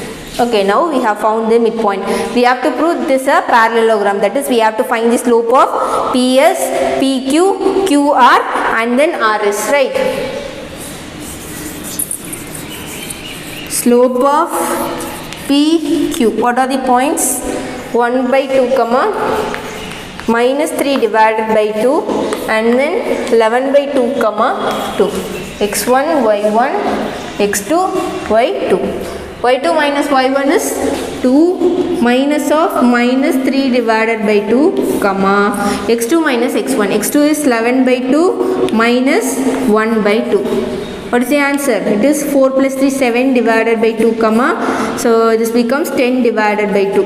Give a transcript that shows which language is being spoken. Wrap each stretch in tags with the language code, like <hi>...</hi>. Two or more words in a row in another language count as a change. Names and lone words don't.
<en>Okay, now we have found the midpoint. We have to prove this a parallelogram, that is we have to find the slope of PS, PQ, QR and then RS, right? Slope of PQ, what are the points? 1 by 2, comma minus 3 divided by 2 and then 11 by 2, comma 2. x1, y1, x2, y2. y2 minus y1 is 2 minus of minus 3 divided by 2, comma x2 minus x1. x2 is 11 by 2 minus 1 by 2. What is the answer? It is 4 plus 3, 7 divided by 2, comma, so this becomes 10 divided by 2.</en>